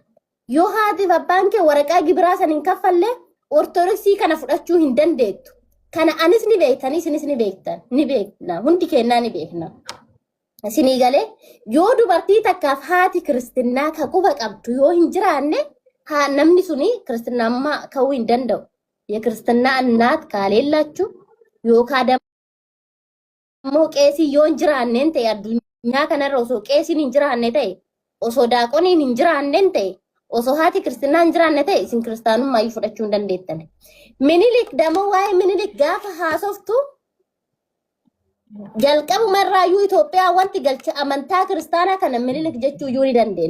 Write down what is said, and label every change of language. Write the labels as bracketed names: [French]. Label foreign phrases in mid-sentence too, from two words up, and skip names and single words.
[Oromo] Yoo haati abbaan kee waraqaa gibiraa san hin kaffalle ortodoksii kana fudhachuu hin dandeettu. Kana anis ni beektan, isinis ni beektan, ni beekna, hundi keenyaa ni beekna. Isinii galee yoo dubartii takkaaf haati kiristinnaa ka quba qabdu yoo hin jiraanne namni suni kiristinnaa ka'uu hin danda'u. [Amharic] የክርስትና እናት ካሌላችሁ [Oromo] yookaan immoo qeesii yoo hin jiraanneen ta'e addunyaa kanarra osoo qeesiin hin jiraanne ta'e osoo daaqoniin hin jiraanneen ta'e osoo haati kiristinnaa hin jiraanne ta'e isin kiristaanummaa iyyuu fudhachuu hin dandeettan. Minilik dammoo waa'ee minilik gaafa haasoftu jalqabumarraayyuu Itoophiyaa wanti galcha amantaa kiristaanaa kana minilik jechuu iyyuu ni dandeenya.